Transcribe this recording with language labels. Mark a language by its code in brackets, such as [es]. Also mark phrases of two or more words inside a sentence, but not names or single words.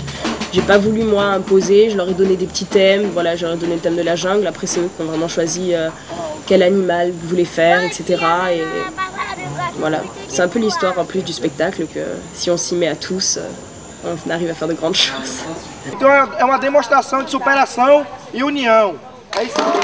[fr] J'ai pas voulu moi imposer, je leur ai donné des petits thèmes, voilà, je leur ai donné le thème de la jungle, après c'est eux qui ont vraiment choisi quel animal ils voulaient faire, etc. Et voilà, c'est un peu l'histoire en plus du spectacle que si on s'y met à tous, on arrive à faire de grandes choses. [pt] Então é uma demonstração de superação e união. É isso.